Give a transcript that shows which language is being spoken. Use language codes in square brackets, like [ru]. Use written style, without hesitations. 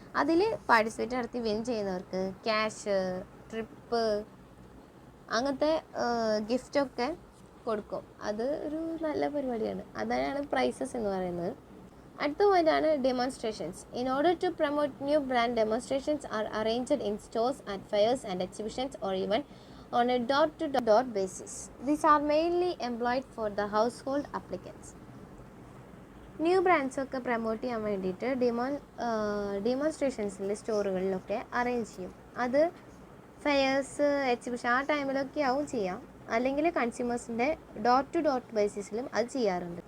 [ml] അതിൽ പാർട്ടിസിപ്പേറ്റ് നടത്തി വിൻ ചെയ്യുന്നവർക്ക് ക്യാഷ്, ട്രിപ്പ് അങ്ങനത്തെ ഗിഫ്റ്റൊക്കെ കൊടുക്കും. അത് ഒരു നല്ല പരിപാടിയാണ്. അതാണ് പ്രൈസസ് എന്ന് പറയുന്നത്. അടുത്ത പോയിൻ്റാണ് demonstrations. [en] In order to promote new brand, demonstrations are arranged in stores, at fairs and exhibitions or even on a dot-to-dot basis. These are mainly employed for the household applicants. [ml] New ബ്രാൻഡ്സൊക്കെ promote ചെയ്യാൻ വേണ്ടിയിട്ട് ഡെമോൺസ്ട്രേഷൻസിൽ സ്റ്റോറുകളിലൊക്കെ arrange ചെയ്യും. അത് fairs, exhibition ആ ടൈമിലൊക്കെ ആവും ചെയ്യാം. അല്ലെങ്കിൽ കൺസ്യൂമേഴ്സിൻ്റെ door to door ബേസിസിലും അത് ചെയ്യാറുണ്ട്.